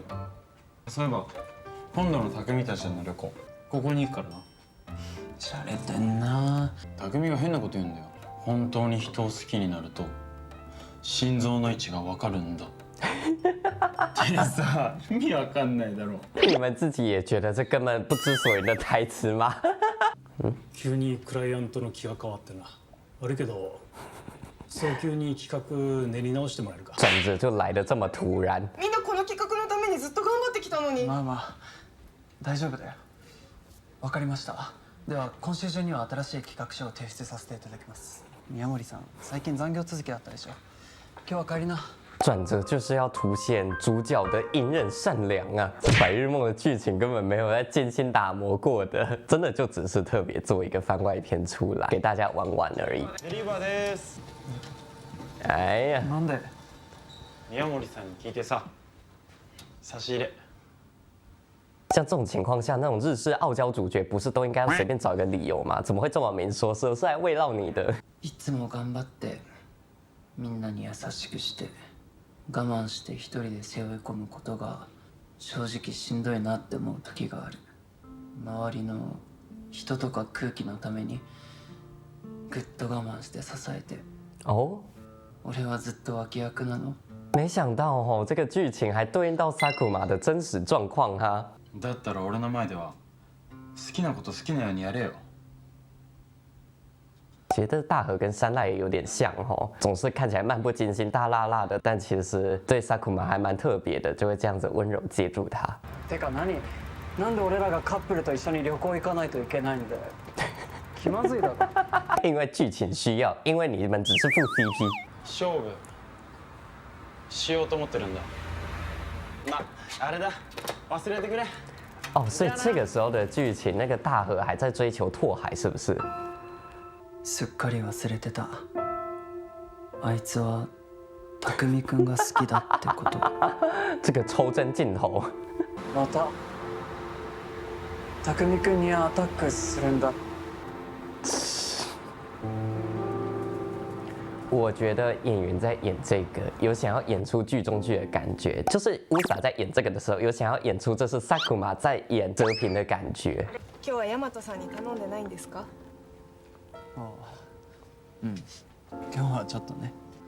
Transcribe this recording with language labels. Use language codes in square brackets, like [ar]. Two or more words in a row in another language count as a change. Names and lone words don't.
[ja] そういえば今度の匠たちの旅行ここに行くからな。しゃれてんな。匠が変なこと言うんだよ。本当に人を好きになると心臓の位置が分かるんだ。ってさ、意味わかんないだろ。 [zh] 你们自己也觉得这根本不知所云的台词吗？ [ja] 急にクライアントの気が変わってな。悪いけど早急に企画練り直してもらえるか。 [zh] 转折就来的这么突然。 [ja] みんなこの企画のためにずっと頑張ってきたのに。まあまあ大丈夫だよ。わかりました。では今週中には新しい企画書を提出させていただきます。宮森さん、最近残業続きだったでしょ。今日は帰りな。 [zh] 转折就是要凸显主角的隐忍善良啊！这《白日梦》的剧情根本没有在精心打磨过的，真的就只是特别做一个番外篇出来给大家玩玩而已。 [ja] デリバーです。哎呀，なんで？宮森さんに聞いてさ、差し入れ。 [zh] 像这种情况下，那种日式傲娇主角不是都应该要随便找一个理由吗？怎么会这么明说？是来慰劳你的？ [ja] いつも頑張ってみんなに優しくして我慢して一人で背負い込むことが正直しんどいなって思う時がある。周りの人とか空気のためにぐっと我慢して支えて。哦，俺はずっと脇役なの。 [zh] 没想到哦，这个剧情还对应到萨库玛的真实状况哈。 [ja] だったら俺の前では好きなこと好きなようにやれよ。 [zh] 其实这大河跟山濑也有点像哦，总是看起来漫不经心、大辣辣的，但其实对萨库玛还蛮特别的，就会这样子温柔接住他。 [ja] てかなんで俺らがカップルと一緒に旅行行かないといけないんだよ。気まずいだろ。 [zh] 因为剧情需要，因为你们只是副 CP。 [ja] 勝負しようと思ってるんだ。まあれだ、忘れてくれ。 [zh] 哦，所以这个时候的剧情，那个大河还在追求拓海，是不是？ [ja] すっかり忘れてた。あいつは匠くんが好きだってこと。 [zh] 这个抽帧镜头。 [ja] また匠くんにアタックするんだ。 [zh] 我觉得演员在演这个有想要演出剧中剧的感觉，就是乌萨在演这个的时候有想要演出这是萨库玛在演哲平的感觉。 [ja] 今日は大和さんに頼んでないんですか？ああ、うん。今日はちょっとね。